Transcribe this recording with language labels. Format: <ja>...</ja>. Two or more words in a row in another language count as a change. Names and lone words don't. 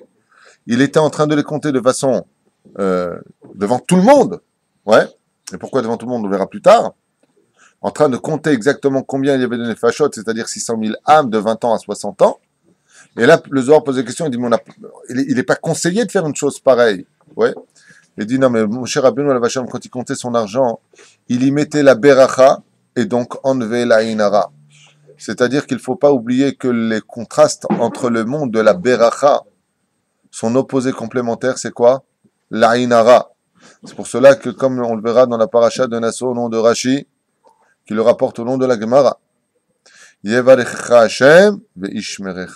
<fr>Il était en train de les compter de façon devant tout le monde. Ouais. Et pourquoi devant tout le monde? On verra plus tard. En train de compter exactement combien il y avait de nefashot, c'est-à-dire 600 000 âmes de 20 ans à 60 ans. Et là, le Zohar pose la question, il dit, mais il n'est pas conseillé de faire une chose pareille. Ouais. Il dit, non, mais mon cher</fr> <he>רבנו עליו השלום,</he> <fr>quand il comptait son argent, il y mettait la beracha et donc enlevait la inara. C'est-à-dire qu'il ne faut pas oublier que les contrastes entre le monde de la beracha, son opposé complémentaire, c'est quoi? La inara. C'est pour cela que, comme on le verra dans la paracha de Nassau au nom de Rashi, qui le rapporte au nom de la Gemara,</fr> <he>יברכך השם וישמרך.</he>